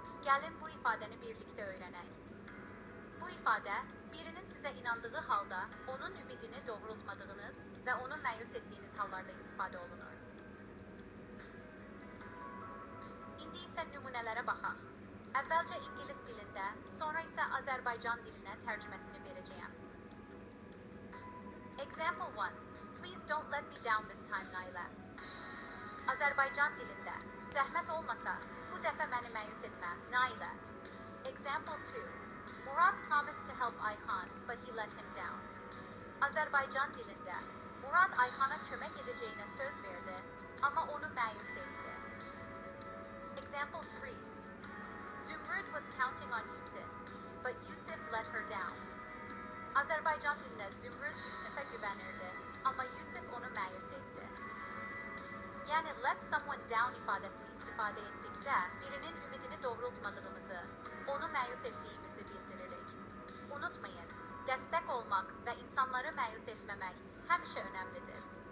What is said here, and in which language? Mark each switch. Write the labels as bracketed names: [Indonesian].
[Azerbaijani] Gəlin bu ifadəni birlikdə öyrənək. Bu ifadə, birinin sizə inandığı halda onun ümidini doğrultmadığınız və onu məyus etdiyiniz hallarda istifadə olunur. İndi isə nümunələrə baxaq. Əvvəlcə İngilis dilində, sonra isə Azərbaycan dilinə tərcüməsini verəcəyəm. [English] Example 1. Please don't let me down this time, Nailə. [Azerbaijani] Azərbaycan dilində, zəhmət olmasa, bu dəfə məni məyus etmə, Nailə. [English] Example 2. Murad promised to help Ayxan, but he let him down. [Azerbaijani] Azərbaycan dilində, Murad Ayxana kömək edəcəyinə söz verdi, amma onu məyus etdi. [English] Example 3. Zümrüd was counting on Yusuf, but Yusuf let her down. [Azerbaijani] Azərbaycan dilində Zümrüd Yusuf'a güvənirdi, amma Yusuf onu məyus etdi. Yəni let someone down ifadəsini istifadə etdikdə birinin ümidini doğrultmadığımızı, onu məyus etdiyimizi bildiririk. Unutmayın, dəstək olmaq və insanları məyus etməmək həmişə önəmlidir.